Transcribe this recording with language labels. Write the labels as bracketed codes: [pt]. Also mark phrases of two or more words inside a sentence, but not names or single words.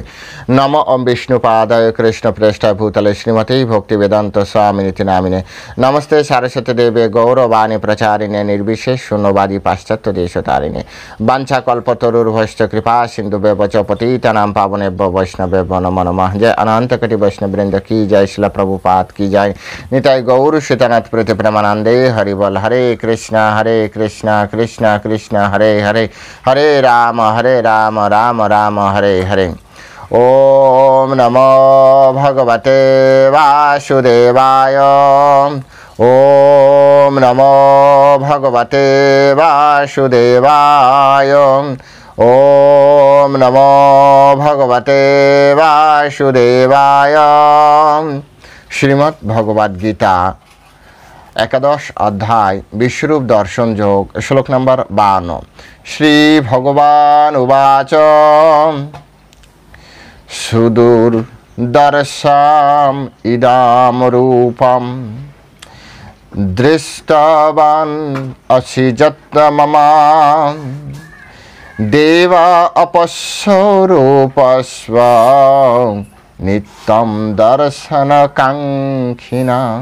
[sa] নম ওম বিষ্ণুপাদায় কৃষ্ণ প্রেষ্ঠায় ভূতলে শ্রীমতী ভক্তি বেদান্ত স্বামিনীতি নামিনে নমস্তে সারস্বতী দেবে গৌরবাণী প্রচারিণে নির্বিশেষ শূন্যবাদী পাশ্চাত্য দেশতারিণে বাঞ্ছা কল্পতরুর্ভশ্চ কৃপা সিন্ধু ব্যবচ পতিতানাং পাবনেভ্য বৈষ্ণবেভ্য নমো নমঃ। [bn] জয় অনন্ত কোটি বৈষ্ণববৃন্দ কি জয়, শিলা প্রভুপাদ কি জয়, নিতাই গৌর সীতানাথ প্রীতি প্রেমানন্দে হরি বল। [sa] হরে কৃষ্ণ কৃষ্ণ কৃষ্ণ হরে হরে, হরে রাম রাম রাম হরে হরে। ওম নমো ভগবতে বাসুদেবায়। ওম নমো ভগবতে বাসুদেবায়। ওম নমো ভগবতে বাসুদেবায়। [bn] শ্রীমদ্ ভগবদ গীতা একাদশ অধ্যায় বিশ্বরূপ দর্শন যোগ, শ্লোক নম্বর 52। [sa] শ্রী ভগবান উবাচ সুদূর দর্শাম ইদাম রূপম দৃষ্টবান অসি যত্র মম দেবা অপস্বরূপস্ব নিত্যম দর্শন কাঙ্ক্ষিনা।